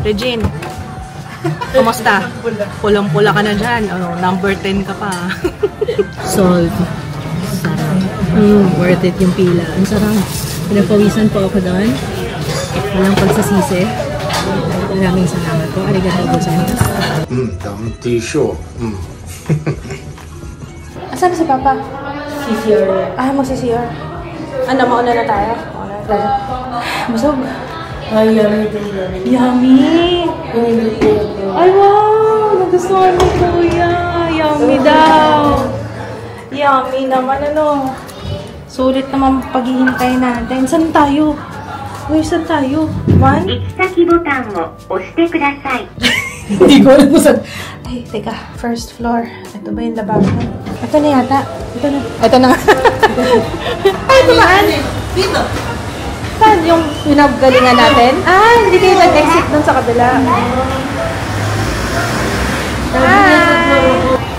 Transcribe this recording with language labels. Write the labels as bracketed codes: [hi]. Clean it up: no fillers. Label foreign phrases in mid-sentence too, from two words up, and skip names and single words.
[tl] Regine, kumusta? Pulang-pula ka na dyan. Oh, number 10 ka pa. Solve. Sarap. [en] Worth it [tl] yung pila. Ang sarap. Pinapawisan po ako doon. Walang pagsasisi. Maraming salamat po. [ja] ありがとうございます. [tl] T-shirt. Asan si Papa? CCR. Ah, mag-CCR. Ano, mauna na tayo? Busog. Ay, yummy. Yummy! Ay, wow! Nagustuhan ni Kuya. Yummy daw. Yummy naman, ano. Sulit naman paghihintay natin. Saan tayo? Wait, saan tayo? 1? [ja] 行き先ボタンを押してください。 [tl] Hindi ko alam kung saan. Ay, teka. [en] First floor. [tl] Ito ba yung lababo? Ito na yata. Ito na. Ito na. Ay, tumaan. Dito. Saan yung pinagalingan natin? Ah, hindi kayo nag-exit dun sa kabila. Hi!